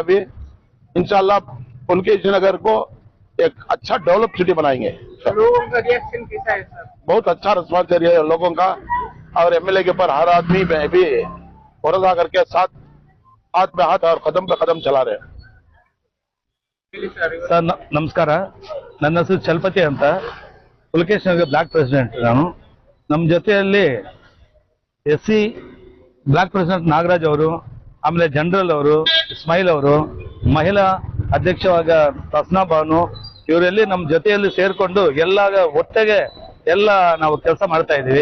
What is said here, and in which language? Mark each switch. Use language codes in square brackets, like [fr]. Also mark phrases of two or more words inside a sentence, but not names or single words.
[hi] अभी [ar] إن شاء الله [hi] पुलकेशी नगर को एक अच्छा [en] develop city [hi] बनाएंगे। लोगों का रिएक्शन कैसा है सर? बहुत अच्छा रिस्पॉन्स है लोगों का और एमएलए के ऊपर हर आदमी में भी भरोसा करके साथ हाथ में हाथ और कदम पे कदम चला रहे हैं। [kn] ಸರ್ ನಮಸ್ಕಾರ, ನನ್ನ ಹೆಸರು ಚಲಪತಿ ಅಂತ, ಪುಲಕೇಶಿ ನಗರ [en] block president [kn] ನಾನು. ನಮ್ಮ ಜೊತೆಯಲ್ಲಿ [en] SC block president [kn] ನಾಗರಾಜ್ ಅವರು, ಆಮೇಲೆ ಜನರಲ್ ಅವರು, ಇಸ್ಮಾಯಿಲ್ ಅವರು, ಮಹಿಳಾ ಅಧ್ಯಕ್ಷವಾಗ ತಸ್ನಾ ಬಾನು, ಇವರೆಲ್ಲಿ ನಮ್ಮ ಜೊತೆಯಲ್ಲಿ ಸೇರ್ಕೊಂಡು ಎಲ್ಲ ಒಟ್ಟಿಗೆ ಎಲ್ಲ ನಾವು ಕೆಲಸ ಮಾಡ್ತಾ ಇದ್ದೀವಿ.